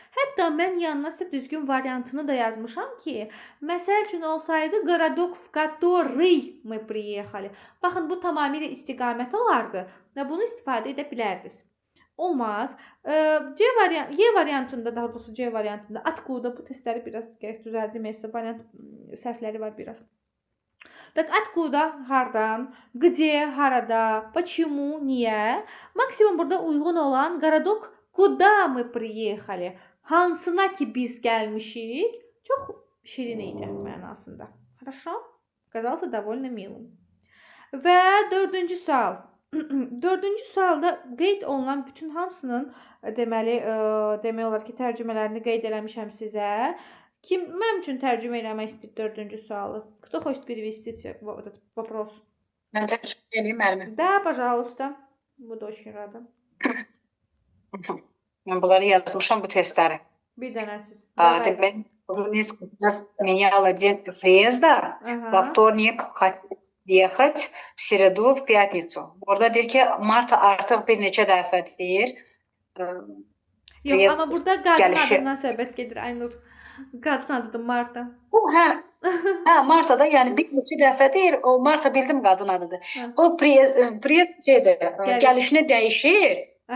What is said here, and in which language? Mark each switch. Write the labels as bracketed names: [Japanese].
[Azerbaijani] Hətta mən yanına sizə düzgün variantını da yazmışam ki, məsəl üçün olsaydı [Russian] городок в который мы приехали. [Azerbaijani] Baxın, bu tamamilə istiqamət olardı və bunu istifadə edə bilərdiniz. Olmaz. Y variantında, daha doğrusu C variantında откуда bu testləri biraz gərək düzəldim. Variant səhvləri var biraz. [Russian] Так, откуда, [Azerbaijani] hardan, [Russian] где, [Azerbaijani] harada, [Russian] почему, [Azerbaijani] niyə? Maksimum burada uyğun olan [Russian] городок, куда мы приехали, [Azerbaijani] hansına ki biz gəlmişik, çox şirin idi mənasında. [Russian] Хорошо? Казался довольно милым. [Azerbaijani] Və dördüncü sual. Dördüncü sualda qeyd olunan bütün hamısının deməli, demək olar ki, tərcümələrini qeyd eləmişəm sizə. Kim mənim üçün tərcümə eləmək istəyir dördüncü sualı? [Russian] Кто хочет перевести этот вопрос? [Azerbaijani] Mən tərcümə edeyim müəllimə. [Russian] Да, пожалуйста. Буду очень рада. [Azerbaijani] Mən bunları yazmışam bu testləri. Bir dənə siz. Demək, [Russian] уже несколько раз меняла день приезда. Во вторник хотела ехать, в среду, в пятницу. [Azerbaijani] Orada deyir ki, Marta artıq bir neçə dəfə deyir. Yox, amma burada qadın adından söhbət gedir Aynur. Qadın adıdır Marta. Hə, Marta da yəni bir neçə dəfə deyir. O Marta bildim qadın adıdır. O priez şeydir, gəlişini dəyişir.